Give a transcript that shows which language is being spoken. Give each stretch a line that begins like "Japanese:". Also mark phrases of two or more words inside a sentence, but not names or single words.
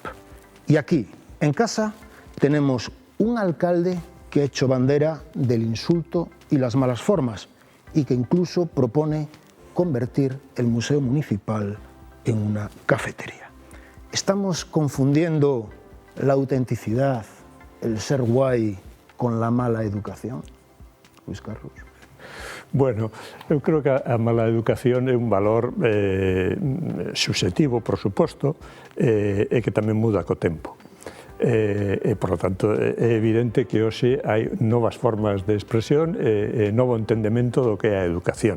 Spanish: Y aquí, en casa, tenemos un alcalde que ha hecho bandera del insulto y las malas formas y que incluso propone convertir el Museo Municipal en una cafetería. ¿Estamos confundiendo la autenticidad, el ser guai, con la mala educación? Luis Carlos.
Galician: Bueno, eu creo que a mala educación é un valor subjetivo, por suposto, e que tamén muda co tempo. E,
Spanish: por lo tanto,
Galician: é evidente que hoxe hai novas formas de expresión e novo entendemento do que é a educación.